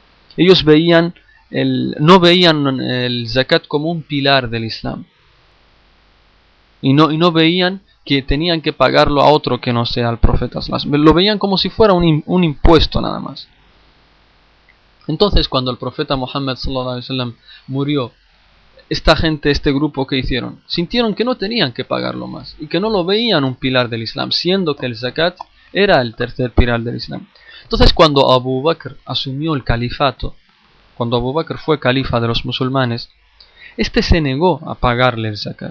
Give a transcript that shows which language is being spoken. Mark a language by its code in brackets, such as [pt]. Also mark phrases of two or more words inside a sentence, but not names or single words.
[es] Ellos no veían el zakat como un pilar del Islam. Y no veían que tenían que pagarlo a otro que no sea el profeta. Lo veían como si fuera un impuesto nada más. Entonces, cuando el profeta Muhammad [ar] صلى الله عليه وسلم [es] murió, esta gente, este grupo que hicieron, sintieron que no tenían que pagarlo más y que no lo veían un pilar del Islam, siendo que el zakat era el tercer pilar del Islam. Entonces, cuando Abu Bakr asumió el califato, cuando Abu Bakr fue califa de los musulmanes, este se negó a pagarle el zakat.